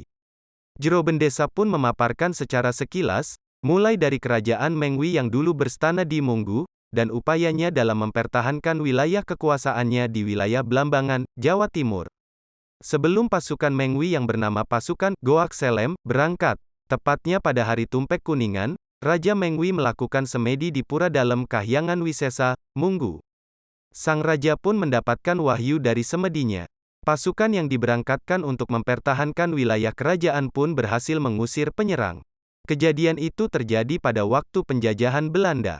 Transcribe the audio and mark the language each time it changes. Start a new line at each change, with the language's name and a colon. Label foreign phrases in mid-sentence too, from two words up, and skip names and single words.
Indonesian: Jero Bendesa pun memaparkan secara sekilas, mulai dari kerajaan Mengwi yang dulu berstana di Munggu, dan upayanya dalam mempertahankan wilayah kekuasaannya di wilayah Belambangan, Jawa Timur. Sebelum pasukan Mengwi yang bernama pasukan Goak Selem berangkat, tepatnya pada hari Tumpek Kuningan, Raja Mengwi melakukan semedi di Pura Dalem Kahyangan Wisesa, Munggu. Sang raja pun mendapatkan wahyu dari semedinya. Pasukan yang diberangkatkan untuk mempertahankan wilayah kerajaan pun berhasil mengusir penyerang. Kejadian itu terjadi pada waktu penjajahan Belanda.